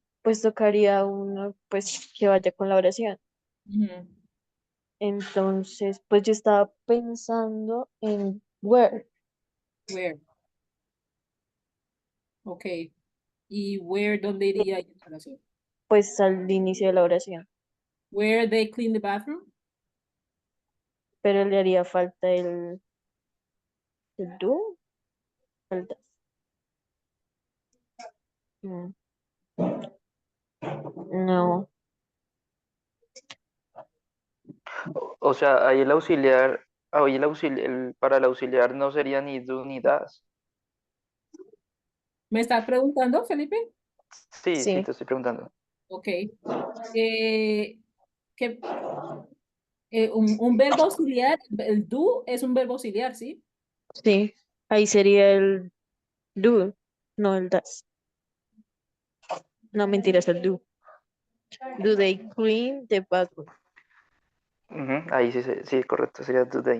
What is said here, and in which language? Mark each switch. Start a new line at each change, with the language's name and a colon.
Spanish: Pues tocaría uno, pues que vaya con la oración. Ujú. Entonces, pues yo estaba pensando en where.
English: Where, ok.
Spanish: ¿Y where, dónde iría esa oración? Pues al inicio de la oración.
English: Where they clean the bathroom.
Spanish: Pero le haría falta el do. Falta. Mm, No. O sea, ahí el auxiliar, para el auxiliar no sería ni do ni das. ¿Me estás preguntando, Felipe? Sí, sí, Sí, te estoy preguntando. Ok. Eh, que, un verbo auxiliar, el do es un verbo auxiliar, ¿sí? sí. Ahí sería el do, no el das. No, mentiras, el do.
English: Do they clean the bathroom?
Spanish: Ujú, ahí sí, sí, correcto, sería
English: do they.